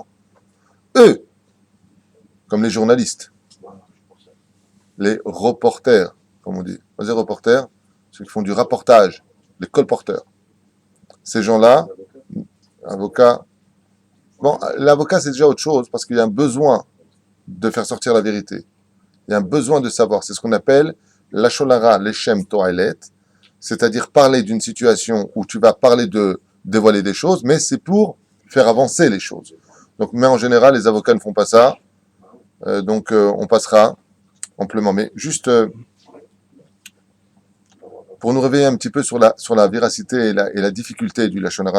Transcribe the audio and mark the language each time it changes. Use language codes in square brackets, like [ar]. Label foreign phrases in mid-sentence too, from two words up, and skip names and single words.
[fr] Eux, comme les journalistes, les reporters, comme on dit. Les reporters, ceux qui font du rapportage, les colporteurs. Ces gens-là, avocats, bon, l'avocat c'est déjà autre chose parce qu'il y a un besoin de faire sortir la vérité. Il y a un besoin de savoir. C'est ce qu'on appelle [he] לשון הרע לשם תועלת, [fr] c'est-à-dire parler d'une situation où tu vas parler de dévoiler des choses, mais c'est pour faire avancer les choses. Donc, mais en général, les avocats ne font pas ça. Donc, on passera amplement. Mais juste pour nous réveiller un petit peu sur la véracité et la difficulté du [he] לשון הרע.